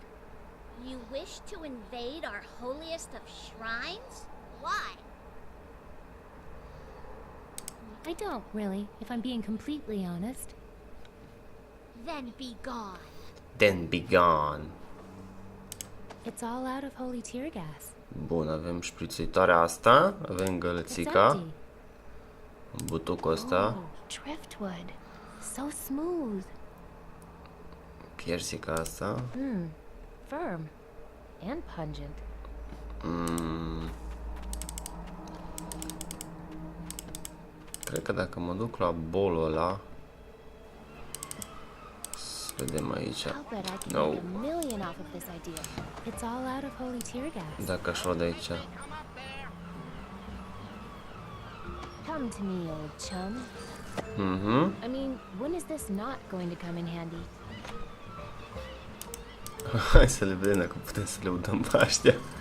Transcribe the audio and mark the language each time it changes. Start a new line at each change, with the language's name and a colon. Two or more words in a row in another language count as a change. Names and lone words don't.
English: You wish to invade our holiest of shrines? Why? I don't, really, if I'm being completely honest. Then be gone. Then be gone. It's all out of holy tear gas.
Romanian: Bun, avem șprițuitoarea asta, avem
English: It's
Romanian: gălățica,
English: empty.
Romanian: butucul ăsta,
English: Oh, driftwood. So smooth.
Romanian: piersica asta.
English: Firm. And pungent.
Romanian: Cred că dacă mă duc la bolul ăla, să vedem aici.
English: I'll bet I can No. make a million off of this idea. It's all out of holy tear gas.
Romanian: Dacă aș lua de aici.
English: Come to me, old chum. I mean, when is this not going to come in handy?
Romanian: Hai să le vedem dacă putem să le udăm pe aștia.